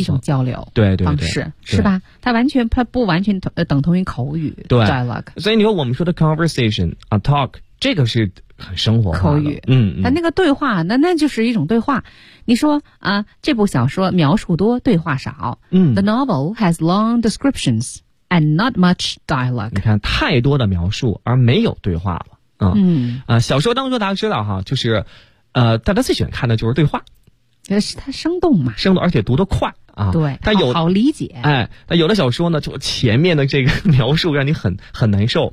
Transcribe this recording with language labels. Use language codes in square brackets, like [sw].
[zh] 一种交流，对对方式，是吧？它完全它不完全等同于口语，对 [en] dialogue。 [zh] 所以你说我们说的 conversation 啊 talk， 这个是很生活化的口语，嗯，但那个对话，那就是一种对话。你说啊，这部小说描述多，对话少，嗯 [en] ，the novel has long descriptions and not much dialogue。 [zh] 你看，太多的描述而没有对话了。嗯啊，小说当中大家知道哈，就是大家最喜欢看的就是对话，觉得是它生动嘛，生动而且读得快啊，对，它有好理解。哎，但有的小说呢，就前面的这个描述让你很难受，